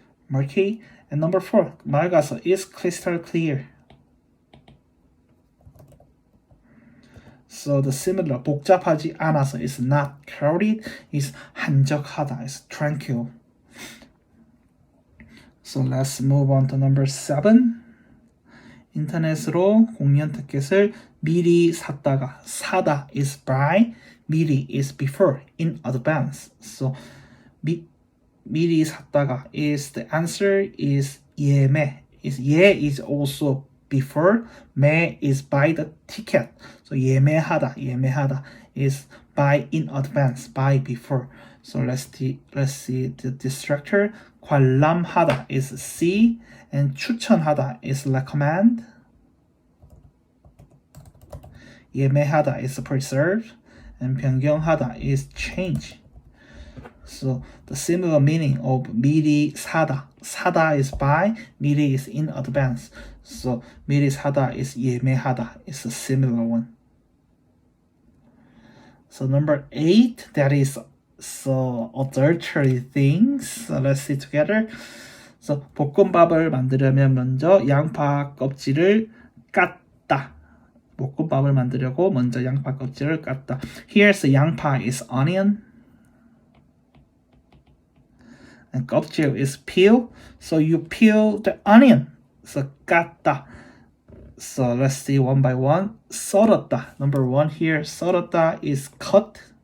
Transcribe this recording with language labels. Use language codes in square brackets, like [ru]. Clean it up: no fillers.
[en] Murky. And number 4, 맑아서 is crystal clear. So the similar [ko] 복잡하지 않아서 [en] is not crowded, is 한적하다, is tranquil. So let's move on to number 7. [ko] 인터넷으로 공연 티켓을 미리 샀다가 사다 [en] is buy, 미리 is before, in advance. So 미리 샀다가 is the answer is 예매. 예 is also before, 매 is buy the ticket. So 예매하다 is buy in advance, buy before. So let's see the structure. 관람하다 is see, and 추천하다 is recommend. 예매하다 is preserve, and 변경하다 is change. So the similar meaning of 미리 사다. 사다 is buy, 미리 is in advance. So 미리 사다 is 예매하다. It's a similar one. So number 8, that is so adultery things. So let's see together. [ko] So 볶음밥을 만들려면 먼저 양파 껍질을 깠다. 볶음밥을 만들려고 먼저 양파 껍질을 깠다. [en] Here's the 양파 is onion. And 껍질 is peel. So you peel the onion. So 깠다. So let's see one by one. 썰었다. Number 1 here. 썰었다 is cut.